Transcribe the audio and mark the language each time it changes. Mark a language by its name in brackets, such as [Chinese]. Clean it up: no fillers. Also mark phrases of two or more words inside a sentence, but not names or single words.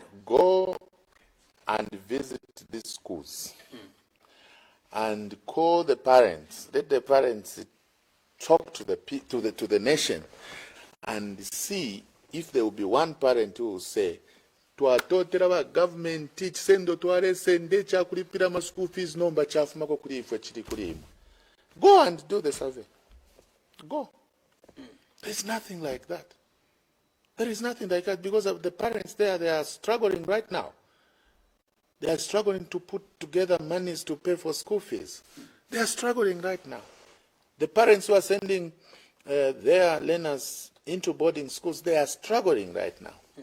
[English] Go and visit these schools and call the parents. Let the parents talk to the nation and see if there will be one parent who will say, [Bemba] twatotera government kisendo twaresende kyakulipira ma school fees nomba kyafumako kuli ifwe kiri kuli. [English] Go and do the survey. Go. There's nothing like that. There is nothing like that because of the parents there. They are struggling right now. They are struggling to put together monies to pay for school fees. They are struggling right now. The parents who are sending their learners into boarding schools, they are struggling right now.